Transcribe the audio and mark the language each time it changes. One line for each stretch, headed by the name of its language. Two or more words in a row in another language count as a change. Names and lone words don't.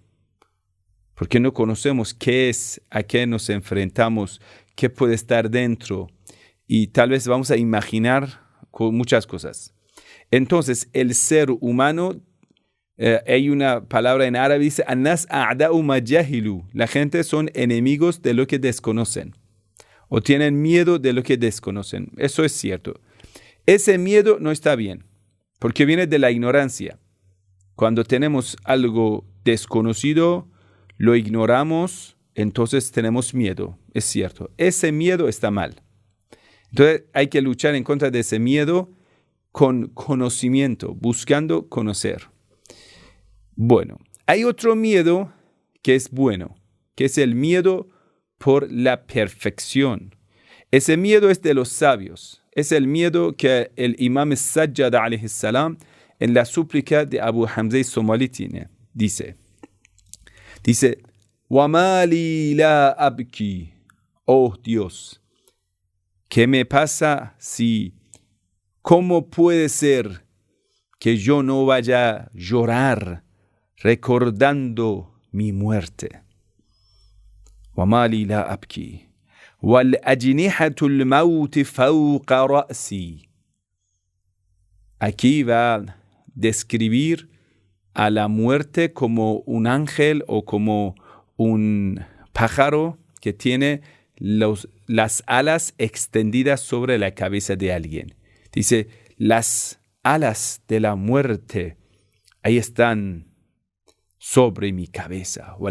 Spanish: Porque no conocemos qué es, a qué nos enfrentamos, qué puede estar dentro. Y tal vez vamos a imaginar con muchas cosas. Entonces, el ser humano, hay una palabra en árabe, dice,
Arabic: الناس أعداء ما جهلوا.
Spanish: La gente son enemigos de lo que desconocen. O tienen miedo de lo que desconocen. Eso es cierto. Ese miedo no está bien, porque viene de la ignorancia. Cuando tenemos algo desconocido, lo ignoramos, entonces tenemos miedo. Es cierto. Ese miedo está mal. Entonces hay que luchar en contra de ese miedo con conocimiento, buscando conocer. Bueno, hay otro miedo que es bueno, que es el miedo por la perfección. Ese miedo es de los sabios. Es el miedo que el imam Sajjad
Arabic: عليه السلام
Spanish: en la súplica de Abu Hamza Somali tiene. Dice,
Arabic: وَمَا لِي لَا أَبْكِي.
Spanish: Oh Dios, ¿qué me pasa si? ¿Cómo puede ser que yo no vaya a llorar recordando mi muerte?
Arabic: وما لي لا أبكي والأجنحة الموت فوق رأسي.
Spanish: Aquí va a describir a la muerte como un ángel o como un pájaro que tiene las alas extendidas sobre la cabeza de alguien. Dice, las alas de la muerte ahí están sobre mi cabeza.